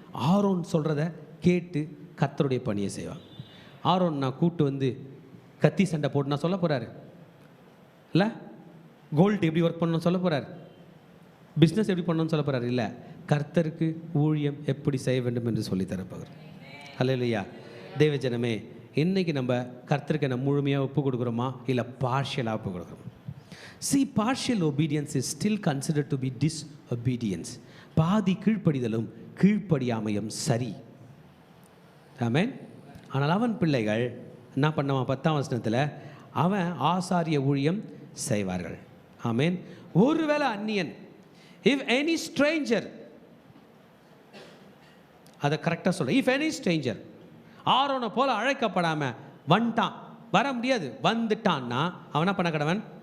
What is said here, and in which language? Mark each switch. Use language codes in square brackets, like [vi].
[ta] Aaron சொல்கிறத கேட்டு கர்த்தருடைய பணியை செய்வாங்க. ஆரோன் நான் கூட்டு வந்து கத்தி சண்டை போட்டு நான் சொல்ல போகிறாரு இல்லை, கோல்டு எப்படி ஒர்க் பண்ணணும்னு சொல்ல போகிறாரு, பிஸ்னஸ் எப்படி பண்ணணும்னு சொல்ல போகிறாரு இல்லை, கர்த்தருக்கு ஊழியம் எப்படி செய்ய வேண்டும் என்று சொல்லி தரப்போகிறார். அல்லேலூயா. தேவஜனமே, இன்றைக்கி நம்ம கர்த்தருக்கு நம்ம முழுமையாக ஒப்பு கொடுக்குறோமா இல்லை பார்ஷியலாக ஒப்பு கொடுக்குறோமா? [en] See, partial obedience is still considered to be disobedience. [ta] பாதி கீழ்ப்படிதலும் கீழ்ப்படியாமையும் சரி. ஆமென். ஆனால் அவன் பிள்ளைகள் என்ன பண்ணுவான்? 10ஆம் வசனத்தில் அவன் ஆசாரிய ஊழியம் செய்வார்கள். ஆமென். ஒருவேளை அந்நியன், [en] if any stranger, [ta] அதை கரெக்டாக சொல்ல, if any stranger ஆரோனை போல அழைக்கப்படாமல் வந்துட்டான், வர முடியாது, வந்துட்டான்னா அவனா பண்ண கடவன்?